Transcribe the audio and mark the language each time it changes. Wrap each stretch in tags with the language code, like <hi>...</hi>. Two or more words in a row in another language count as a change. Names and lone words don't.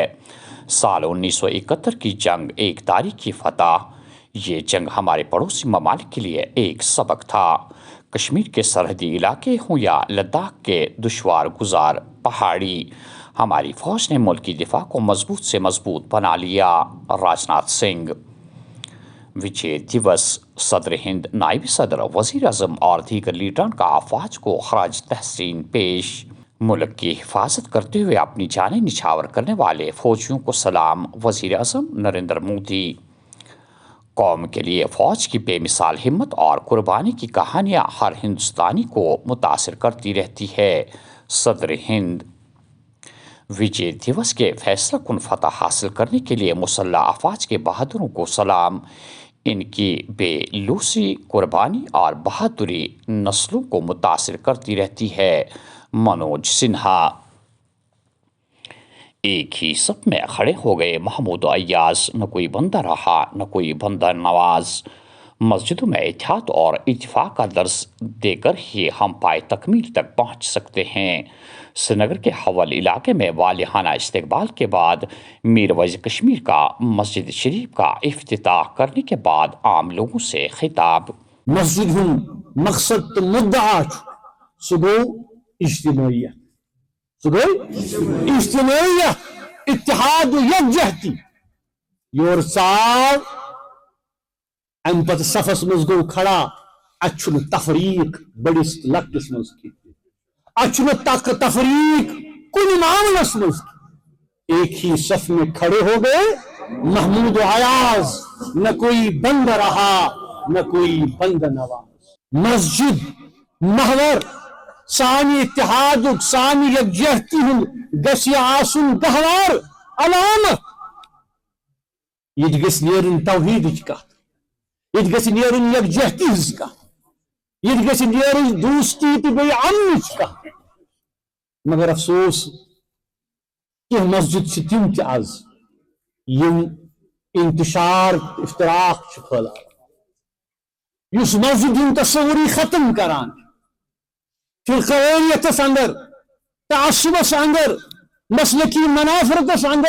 <ur>سال 1971 کی جنگ ایک تاریخی فتح۔ یہ جنگ ہمارے پڑوسی ممالک کے لیے ایک سبق تھا۔ کشمیر کے سرحدی علاقے ہوں یا لداخ کے دشوار گزار پہاڑی، ہماری فوج نے ملک کی دفاع کو مضبوط سے مضبوط بنا لیا۔ راجناتھ سنگھ۔ وجے دیوس۔ صدر ہند، نائب صدر، وزیر اعظم اور دیگر لیڈران کا افواج کو خراج تحسین پیش۔ ملک کی حفاظت کرتے ہوئے اپنی جانیں نچھاور کرنے والے فوجیوں کو سلام۔ وزیر اعظم نریندر مودی۔ قوم کے لیے فوج کی بے مثال ہمت اور قربانی کی کہانیاں ہر ہندوستانی کو متاثر کرتی رہتی ہے۔ صدر ہند۔ وجے دیوس کے فیصلہ کن فتح حاصل کرنے کے لیے مسلح افواج کے بہادروں کو سلام۔ ان کی بے لوثی، قربانی اور بہادری نسلوں کو متاثر کرتی رہتی ہے۔ منوج سنہا۔ ایک ہی صف میں کھڑے ہو گئے محمود و ایاز، نہ کوئی بندہ رہا نہ کوئی بندہ نواز۔ مسجدوں میں اتحاد اور اتفاق کا درس دے کر ہی ہم پائے تکمیل تک پہنچ سکتے ہیں۔ سری نگر کے حول علاقے میں والہانہ استقبال کے بعد میر وزیر کشمیر کا مسجد شریف کا افتتاح کرنے کے بعد عام لوگوں سے خطاب۔</ur> <ks>مسجد مقصد تو مدعا سہ گو اجتماعیت، اتحاد و یکجہتی۔ یور ژاو ام پتہ صفس مز گو کھڑا، اتھ تفریق بڑس لکٹس مز کی، اتھ تفریق کن معاملس مز کی۔</ks> <ur>ایک ہی صف میں کھڑے ہو گئے محمود و ایاز، نہ کوئی بند رہا نہ کوئی بند نواز۔</ur> <ks>مسجد محور سانی اتحاد سانی یکجہتی گژھِ آسن گہوار علامت۔ یہ گژھِ نیرن توحیدٕچ کتھ، یہ گژھِ نیرن یکجہتی ہٕنٛز کتھ، یہ گژھِ نیرن دوستی تہٕ بیٚیہِ امنٕچ کتھ۔ مگر افسوس کہ مسجد چھِ تِم تہِ آز یم انتشار افتراق چھِ پھٲلاوان، یس مسجد ہُنٛد تصوری ختم کران، فرقوانیتس اندر، تعصبس اندر، مسلکی منافرتس اندر۔</ks>